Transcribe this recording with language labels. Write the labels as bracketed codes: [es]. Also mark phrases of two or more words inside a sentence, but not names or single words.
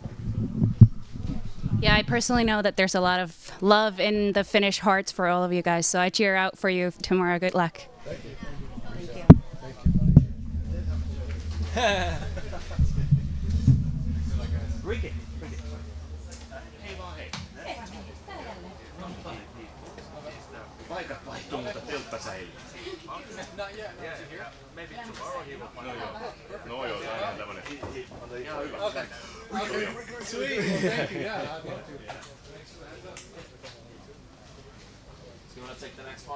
[en] Yeah, I personally know that there's a lot of love in the Finnish hearts for all of you guys, so I cheer out for you tomorrow. Good luck. Thank you. Ricky. [fi] Paikat vaihtuu, mutta teltta säilyy. [en] Maybe tomorrow he will find out. [fi] No joo, tää on tämmönen. [en] Okay. Sweet. Thank you. Yeah, I'd love to. So you want to take the next one?